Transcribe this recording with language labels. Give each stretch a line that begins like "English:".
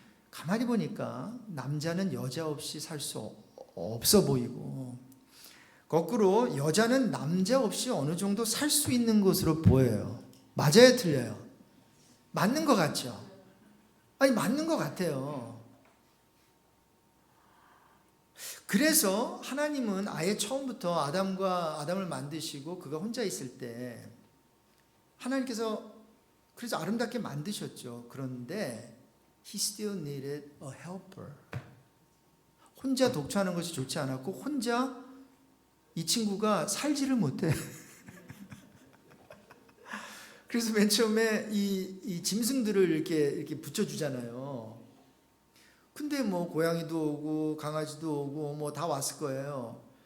Korean: 가만히 보니까 남자는 여자 없이 살 수 없어 보이고, 거꾸로 여자는 남자 없이 어느 정도 살 수 있는 것으로 보여요. 맞아요, 틀려요? 맞는 것 같죠? 아니, 맞는 것 같아요. 그래서 하나님은 아예 처음부터 아담을 만드시고 그가 혼자 있을 때 하나님께서 그래서 아름답게 만드셨죠. 그런데
English: he still needed a helper.
Korean: 혼자 독처하는 것이 좋지 않았고, 혼자 이 친구가 살지를 못해. 그래서 맨 처음에 이 짐승들을 이렇게 붙여주잖아요. 근데 뭐 고양이도 오고 강아지도 오고 뭐 다 왔을 거예요.